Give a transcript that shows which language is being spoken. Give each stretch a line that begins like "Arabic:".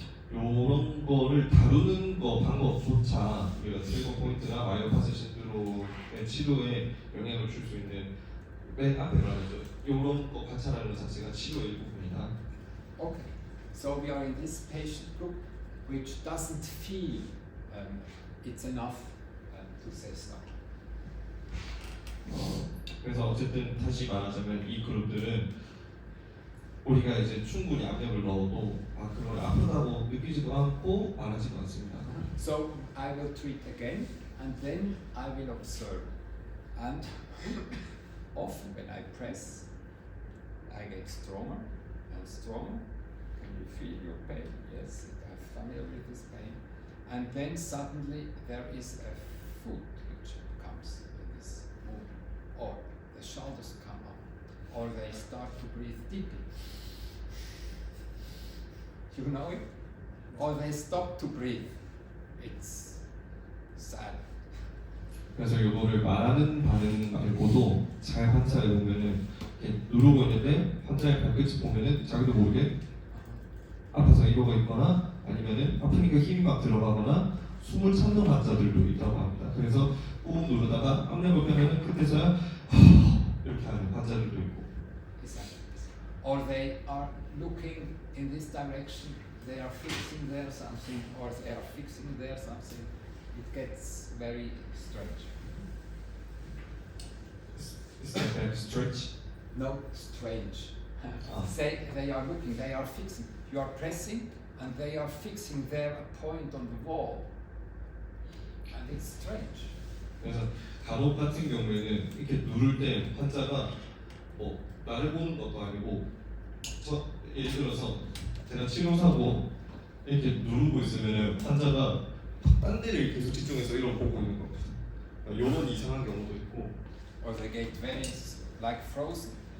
Korean: 이런 거를 다루는 거 방법조차 우리가 트리거 포인트나 마이오파시 신드롬의 치료에 영향을 줄 수 있는 맨 앞에 말하죠. 이런 거 관찰하는 것 자체가 치료의 일부분이다.
English: Okay, so we are in this patient group which doesn't feel it's enough to say stop.
Korean: 그래서 어쨌든 다시 말하자면 이 그룹들은 우리가 이제 충분히 압력을 넣어도 그걸 아프다고 느끼지도 않고 말하지도 않습니다.
English: So I will treat again and then I will observe. And often when I press, I get stronger and stronger. Can you feel your pain? Yes, I'm familiar with this pain. And then suddenly there is a foot which comes in this movement, or the shoulders come up, or they start to breathe deeply. You know it? Or they stop to breathe. It's sad.
Korean: 그래서 이거를 말하는 반응 말고도 잘 관찰해 보면은 누르고 있는데 환자의 발끝을 보면은 자기도 모르게 아파서 이러고 있거나 아니면은 아프니까 힘이 막 들어가거나 숨을 참는 환자들도 있다고 합니다. 그래서 꾹 누르다가 압력을 빼면은 그때서야 이렇게 하는 환자들도 있고.
English: Exactly. Or they are looking in this direction, they are fixing there something, or they are fixing there something. It gets very strange. It's like a stretch. No, strange. Ah. They are looking, they are fixing. You are pressing, and they are fixing there a point on the wall. And it's strange.
Korean: 그래서 간혹 같은 경우에는 이렇게 누를 때 환자가 뭐 나를 보는 것도 아니고 예를 들어서 제가 치료사고 이렇게 누르고 있으면 환자가 딴 데를 계속 집중해서 이런 보고 있는 겁니다. 요런 이상한 경우도 있고
English: Or they get very like frozen.